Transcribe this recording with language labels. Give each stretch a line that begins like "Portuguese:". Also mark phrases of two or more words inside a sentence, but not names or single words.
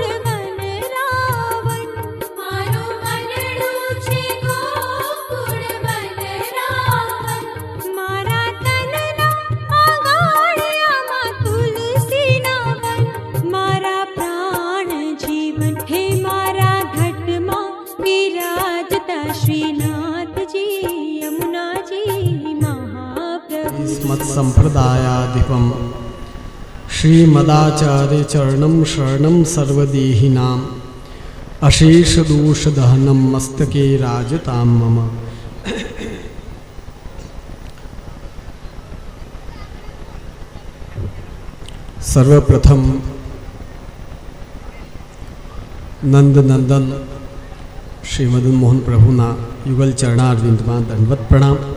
Gujarati: વન રાવણ મારું મનડું છે ગોકુળ વન રાવણ મારા તનના આંગણિયામાં તુલસીના વન મારા પ્રાણ જીવન હે મારા ઘટમાં વિરાજતા શ્રીનાથજી યમુનાજી મહાપ્રભુ
Sanskrit: मत संप्रदायाधिपम श्रीमदाचार्य चरणम शरणम सर्वदेहिनाम अशेष दोष दहनम मस्तके राजताम मम।
Gujarati: સર્વપ્રથમ નંદનંદન શ્રી મદન મોહન પ્રભુના યુગલ ચરણારવિંદમાં દંડવત પ્રણામ।